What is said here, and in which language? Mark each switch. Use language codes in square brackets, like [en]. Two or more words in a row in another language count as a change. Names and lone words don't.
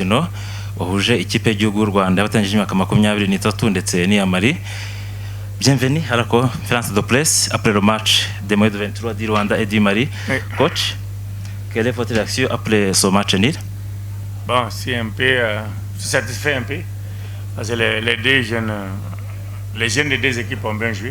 [rw] umukino wahuje ikipe y'igihugu y'u Rwanda yabatangije imyaka 23 ndetse n'iya Mali. [fr] Bienvenue à la conférence de presse après le match des moins de 23 du Rwanda et du Mali. Oui. Coach, quelle est votre réaction après ce match nul? Bon, c'est un peu satisfait un peu parce que les jeunes des deux équipes ont bien joué.